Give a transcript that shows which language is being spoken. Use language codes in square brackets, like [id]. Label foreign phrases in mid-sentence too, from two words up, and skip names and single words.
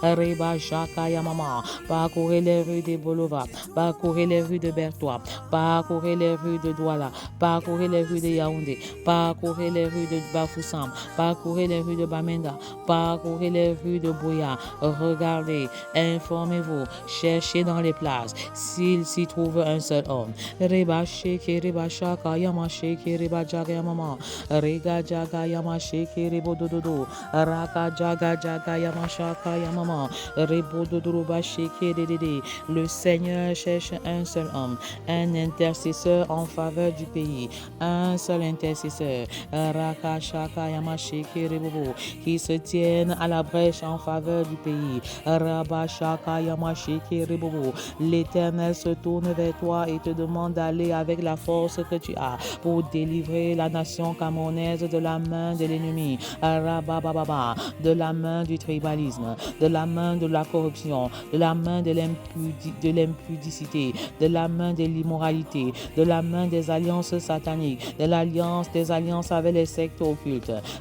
[fr] parcourez les rues de Bolova, parcourez les rues de Bertois, parcourez les rues de Douala, parcourez les rues de Yaoundé, parcourez les rues de Bafoussam, parcourez les rues de Bamenda, Boya, parcourez les rues de Boya, regardez, informez-vous, cherchez dans les places s'il s'y trouve un seul homme. Reba sheke reba shaka yama sheke reba jaga yama rega jaga yama sheke rebo dododo raka jaga jaga yama shaka yama rebo dododo ba sheke dedede. Le Seigneur cherche un seul homme, un intercesseur en faveur du pays, un seul intercesseur, raka shaka yama sheke rebo, qui se tienne à la brèche en faveur du pays. Rabba shaka yama sheke rebo. L'Éternel se tourne vers toi et te demande d'aller avec la force que tu as pour délivrer la nation camerounaise de la main de l'ennemi, de la main du tribalisme, de la main de la corruption, de la main de l'impudicité, de la main de l'immoralité, de la main des alliances sataniques, de l'alliance des alliances avec les sectes occultes.